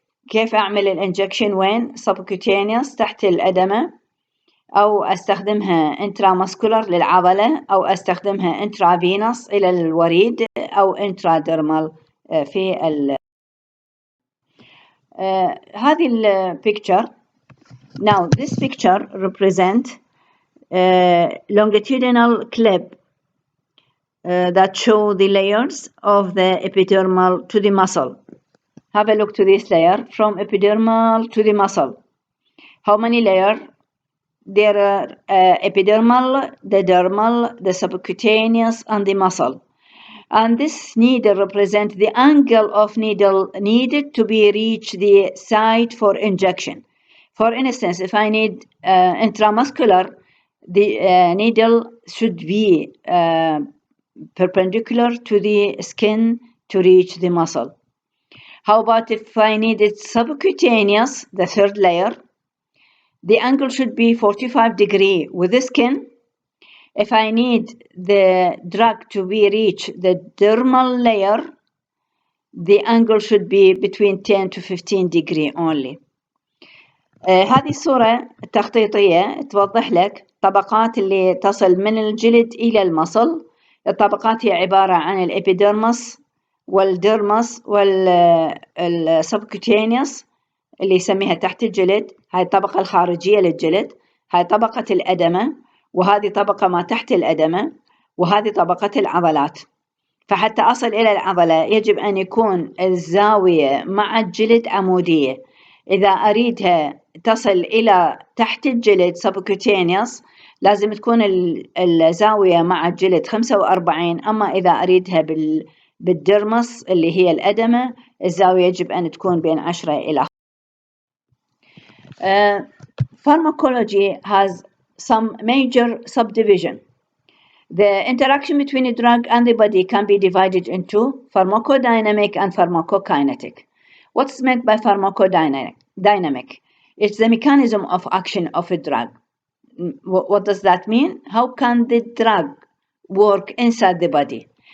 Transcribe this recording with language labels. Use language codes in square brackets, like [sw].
[ar] كيف أعمل الانجكشن؟ وين؟ سبكوتينيوس تحت الأدمة، أو أستخدمها انتراماسكولار للعضلة، أو أستخدمها انترافينوس إلى الوريد، أو انتراديرمال في هذه البيكتشر. [en] Now this picture represent longitudinal clip that show the layers of the epidermal to the muscle. Have a look to this layer from epidermal to the muscle. How many layers? There are epidermal, the dermal, the subcutaneous, and the muscle. And this needle represents the angle of needle needed to be reach the site for injection. For instance, if I need intramuscular, the needle should be perpendicular to the skin to reach the muscle. How about if I need it subcutaneous, the third layer? The angle should be 45 degrees with the skin. If I need the drug to be reach the dermal layer, the angle should be between 10 to 15 degrees only. [ar] هذه الصورة التخطيطية توضح لك طبقات اللي تصل من الجلد إلى المصل. الطبقات هي عبارة عن الإبيديرمس والديرمس والسبكوتينيوس اللي يسميها تحت الجلد، هاي الطبقة الخارجية للجلد، هاي طبقة الأدمة، وهذه طبقة ما تحت الأدمة، وهذه طبقة العضلات. فحتى أصل إلى العضلة يجب أن يكون الزاوية مع الجلد عمودية. إذا أريدها تصل إلى تحت الجلد subcutaneous لازم تكون الزاوية مع الجلد 45. أما إذا أريدها بالدرمس اللي هي الأدمة الزاوية يجب أن تكون بين 10 إلى [en] Pharmacology has some major subdivision. The interaction between a drug and the body can be divided into pharmacodynamic and pharmacokinetic. What's meant by pharmacodynamic? It's the mechanism of action of a drug. What does that mean? How can the drug work inside the body?